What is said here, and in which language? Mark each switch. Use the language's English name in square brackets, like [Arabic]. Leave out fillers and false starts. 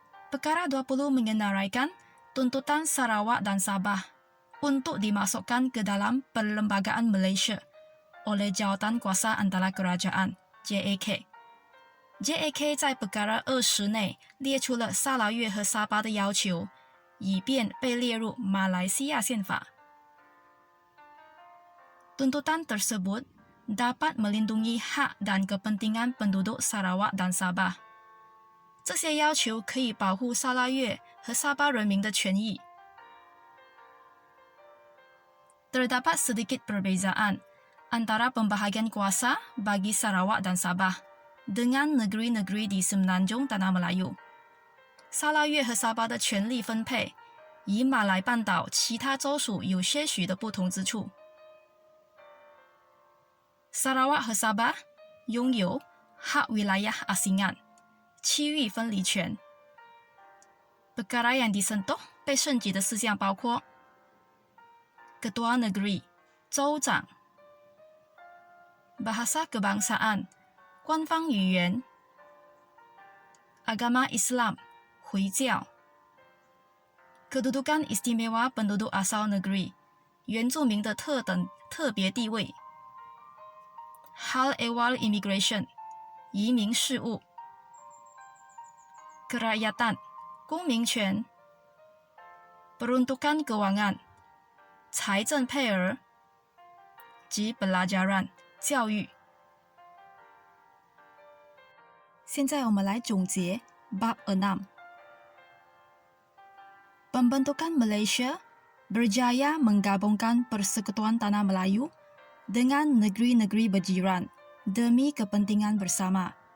[Malay] Perkara 20 mengenaraikan tuntutan Sarawak dan Sabah untuk dimasukkan ke dalam Perlembagaan Malaysia oleh Jawatan Kuasa Antara Kerajaan JAK。 [Chinese] JAK 在 Perkara 20内列出了沙拉越和沙巴的要求，以便被列入马来西亚宪法。 [Malay] Tuntutan tersebut dapat melindungi hak dan kepentingan penduduk Sarawak dan Sabah。 [Chinese] 这些要求可以保护沙拉越和沙巴人民的权益。 [Malay] Terdapat sedikit perbezaan antara pembahagian kuasa bagi Sarawak dan Sabah dengan negeri-negeri di Semenanjung Tanah Melayu。 [Chinese] 沙拉越和沙巴的权力分配与马来半岛其他州属有些许的不同之处。 Sarawak 和 Sabah 拥有 [Malay] hak wilayah asingan [Chinese] 区域分离权。 [Malay] Perkara yang disentuh [Chinese] 被涉及的事项包括 [Malay] Ketua Negeri [Chinese] 州长， [Malay] Bahasa kebangsaan [Chinese] 官方语言， [Malay] Agama Islam [Chinese] 回教， [Malay] Kedudukan istimewa penduduk asal negeri [Chinese] 原住民的特别地位， [Malay] Hal ehwal immigration [Chinese] 移民事务， [Malay] Kerakyatan [Chinese] 公民权， [Malay] Peruntukan keuangan [Chinese] 财政配额及 [Malay] pelajaran [Chinese] 教育。现在我们来总结 Bab 6。 [Malay] Pembentukan Malaysia berjaya menggabungkan Persekutuan Tanah Melayu dengan negeri-negeri berjiran demi kepentingan bersama。